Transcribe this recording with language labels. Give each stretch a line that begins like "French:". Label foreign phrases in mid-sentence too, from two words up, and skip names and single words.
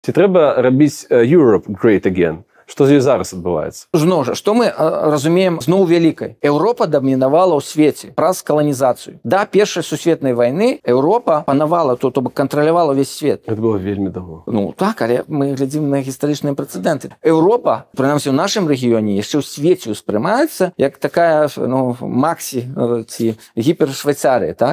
Belarusian: Ці трэба рабіць
English: Europe great again?
Belarusian: Што з ёй зараз адбываецца? Зноў жа, што мы разумеем зноў вялікай? Еўропа дамінавала ў свеце праз каланізацыю. Да першай сусветнай вайны Еўропа панавала, то бок кантралявала ўвесь свет. Гэта было вельмі давно. Ну так, але мы глядзім на гістарычныя прэцэдэнты. Еўропа, прынамсі ў нашым рэгіёне, яшчэ ў свеце ўспрымаецца як такая Максі ці гіпершвайцарыя, так?